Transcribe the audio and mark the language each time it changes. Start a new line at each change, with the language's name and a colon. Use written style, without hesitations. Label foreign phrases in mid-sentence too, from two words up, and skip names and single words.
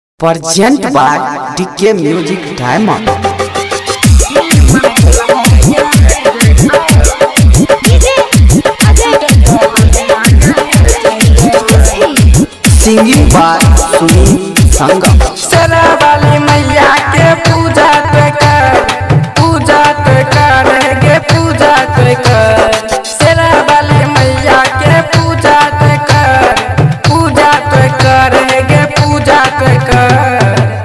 English: Present by DK Music Diamond. Singing by Sunil Sangam.
Bhojpuri: शेरा वाली मैया के पूजा तो कर, पूजा तो करेंगे, पूजा तो कर। शेरा वाली मैया के पूजा तो कर, पूजा तो करेंगे, पूजा तो कर।